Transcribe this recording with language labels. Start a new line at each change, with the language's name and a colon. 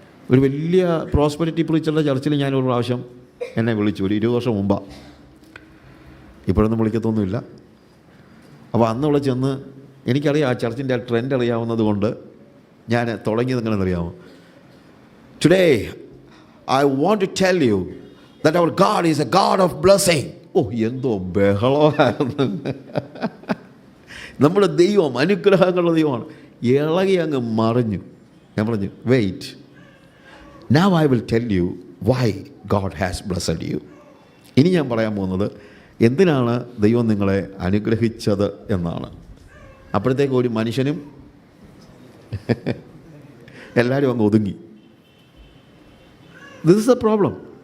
Malayalam: ഒരു വലിയ പ്രോസ്പെരിറ്റി പ്രീച്ചറുടെ ചർച്ചിൽ ഞാനൊരു പ്രാവശ്യം എന്നെ വിളിച്ചു, ഒരു 20 വർഷം മുമ്പാണ്. ഇപ്പോഴൊന്നും വിളിക്കത്തൊന്നുമില്ല. അപ്പോൾ അന്നുള്ള ചെന്ന്, എനിക്കറിയാം ആ ചർച്ചിൻ്റെ ആ ട്രെൻഡ് അറിയാവുന്നത് കൊണ്ട് ഞാൻ തുടങ്ങിയത് എങ്ങനെയെന്നറിയാമോ?
English: Today I want to tell you that our God is a God of blessing.
Malayalam: എന്തോ ബഹളമായിരുന്നു. നമ്മുടെ ദൈവം അനുഗ്രഹങ്ങളുടെ ദൈവമാണ്. ഇളകി അങ്ങ് മറിഞ്ഞു. ഞാൻ പറഞ്ഞു,
English: Wait, now I will tell you why God has blessed you.
Malayalam: ഇനി ഞാൻ പറയാൻ പോകുന്നത് എന്തിനാണ് ദൈവം നിങ്ങളെ അനുഗ്രഹിച്ചത് എന്നാണ്. അപ്പോഴത്തേക്ക് ഒരു മനുഷ്യനും എല്ലാവരും അങ്ങ് ഒതുങ്ങി.
English: This is a problem.